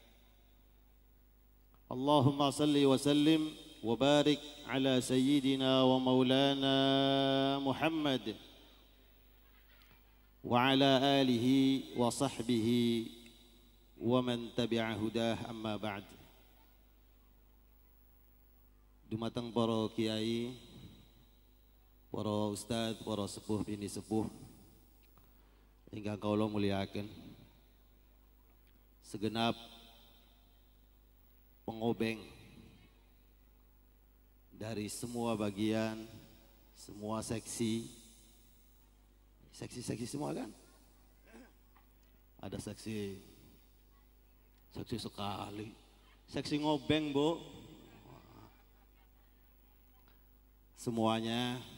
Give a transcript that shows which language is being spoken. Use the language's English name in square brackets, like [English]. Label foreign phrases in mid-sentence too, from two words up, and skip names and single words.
[Arabic] اللهم صل وسلم وبارك على سيدنا ومولانا محمد وعلى آله وصحبه ومن تبع هداه أما بعد. [Javanese] Dumateng para kiai, para ustadz, para sepuh bini sepuh ingkang kaula muliaken, [Indonesian] segenap pengobeng dari semua bagian, semua seksi semua kan? Ada seksi sekali, seksi ngobeng bu, semuanya.